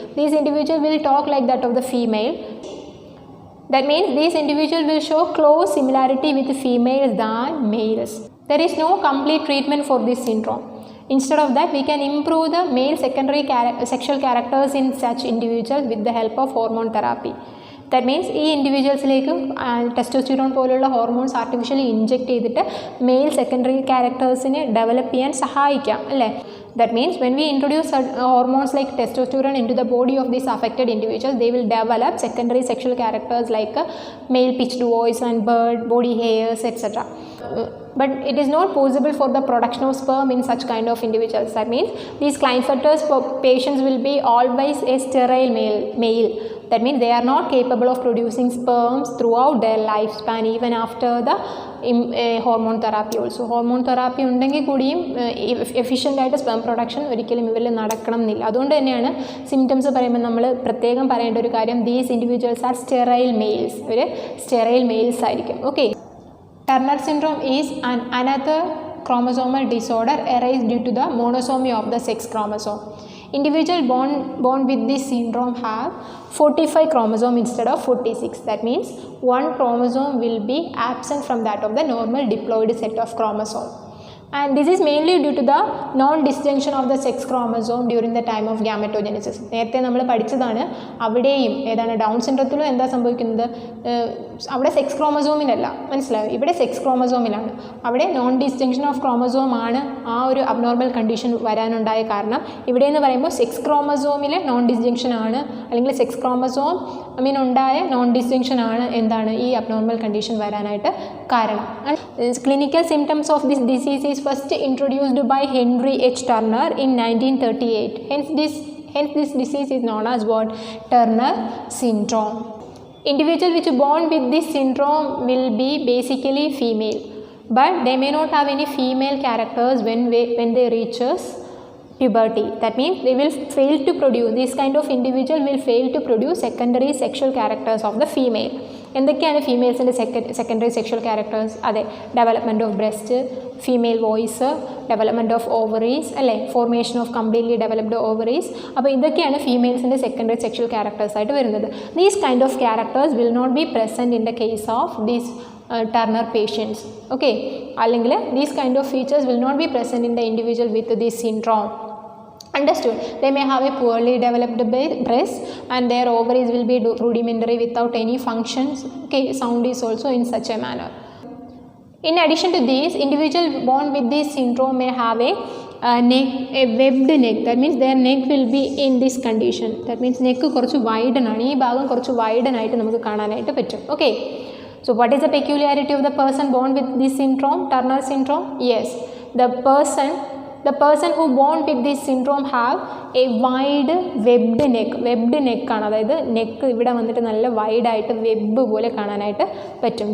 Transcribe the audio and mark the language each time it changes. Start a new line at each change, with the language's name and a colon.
English: These individuals will talk like that of the female. That means these individuals will show close similarity with females than males. There is no complete treatment for this syndrome. Instead of that, we can improve the male secondary sexual characters in such individuals with the help of hormone therapy. That means
Malayalam: ഈ ഇൻഡിവിജ്വൽസിലേക്ക് testosterone പോലുള്ള hormones artificially inject ചെയ്തിട്ട് mail secondary ക്യാരക്ടേഴ്സിനെ develop ചെയ്യാൻ സഹായിക്കാം അല്ലേ.
English: That means when we introduce hormones like testosterone into the body of these affected individuals, they will develop secondary sexual characters like male pitched voice and bird, body hairs, etc. But it is not possible for the production of sperm in such kind of individuals. That means these Klinefelter patients will be always a sterile male That means they are not capable of producing sperms throughout their lifespan, even after the hormone therapy also.
Malayalam: Hormone therapy ഉണ്ടെങ്കിൽ കൂടിയും efficient ആയിട്ട് sperm production ഒരിക്കലും ഇവരിൽ നടക്കണം എന്നില്ല. അതുകൊണ്ട് തന്നെയാണ് symptoms പറയുമ്പോൾ നമ്മൾ പ്രത്യേകം പറയേണ്ട ഒരു കാര്യം,
English: these individuals are sterile males,
Malayalam: ഇവർ സ്റ്റെറൈൽ മെയിൽസ് ആയിരിക്കും.
English: Okay, Turner syndrome is another chromosomal disorder arise due to the monosomy of the sex chromosome. Individual born with this syndrome have 45 chromosome instead of 46. That means one chromosome will be absent from that of the normal diploid set of chromosome. And this is mainly due to the non-disjunction of the sex chromosome during the time of gametogenesis.
Malayalam: നേരത്തെ നമ്മൾ പഠിച്ചതാണ്, അവിടെയും ഏതാണ് down സിൻഡ്രത്തിലും എന്താ സംഭവിക്കുന്നത്, അവിടെ sex ക്രോമസോമിലല്ല, മനസ്സിലായോ, ഇവിടെ സെക്സ് ക്രോമസോമിലാണ്. അവിടെ നോൺ ഡിസ്ജങ്ഷൻ ഓഫ് ക്രോമസോം ആണ് ആ ഒരു അബ്നോർമൽ കണ്ടീഷൻ വരാനുണ്ടായ കാരണം. ഇവിടെ എന്ന് പറയുമ്പോൾ സെക്സ് ക്രോമസോമിലെ നോൺ ഡിസ്ജങ്ഷൻ ആണ്, അല്ലെങ്കിൽ സെക്സ് ക്രോമസോം ഉണ്ടായ നോൺ ഡിസ്ജങ്ഷൻ ആണ് എന്താണ് ഈ അബ്നോർമൽ കണ്ടീഷൻ വരാനായിട്ട് കാരണം.
English: Clinical symptoms of this disease is first introduced by Henry H. Turner in 1938. Hence this disease is known as what? Turner syndrome. Individuals which are born with this syndrome will be basically female, but they may not have any female characters when they reaches puberty. That means they will fail to produce, this kind of individual will fail to produce secondary sexual characters of the female.
Malayalam: എന്തൊക്കെയാണ് ഫീമെയിൽസിൻ്റെ secondary sexual characters? അതെ, development of breast, female voice, development of ovaries, അല്ലേ,
English: Formation of completely developed ovaries.
Malayalam: അപ്പോൾ ഇതൊക്കെയാണ് ഫീമെയിൽസിൻ്റെ secondary sexual characters ആയിട്ട് വരുന്നത്.
English: These kind of characters will not be present in the case of these Turner patients. Okay,
Malayalam: അല്ലെങ്കിൽ
English: these kind of features will not be present in the individual with this syndrome. Understood? They may have a poorly developed breast and their ovaries will be rudimentary without any functions. Okay, sound is also in such a manner. In addition to this, individual born with this syndrome may have a webbed neck. That means their neck will be in this condition. That means
Malayalam: neck കുറച്ച് widen ആണ്, ഈ ഭാഗം കുറച്ച് widen ആയിട്ട് നമുക്ക് കാണാനായിട്ട് പറ്റും.
English: Okay, so what is the peculiarity of the person born with this syndrome, Turner syndrome? Yes, the person who born with this syndrome have a wide webbed neck.
Malayalam: Webbed neck ആണ്, അതായത് neck ഇവിടെ വന്നിട്ട് നല്ല വൈഡായിട്ട് web പോലെ കാണാനായിട്ട് പറ്റും.